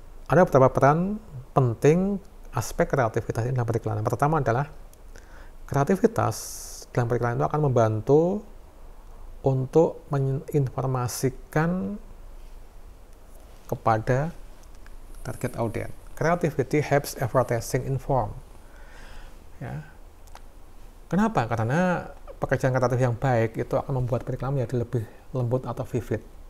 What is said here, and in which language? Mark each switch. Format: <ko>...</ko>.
<id>Ada beberapa peran penting aspek kreativitas ini dalam periklanan. Pertama adalah kreativitas dalam periklanan itu akan membantu untuk menginformasikan kepada target audiens.</id> <en>Creativity helps advertising inform.</en> <id>Ya. Kenapa? Karena pekerjaan kreatif yang baik itu akan membuat periklanan menjadi lebih lembut atau vivid.</id>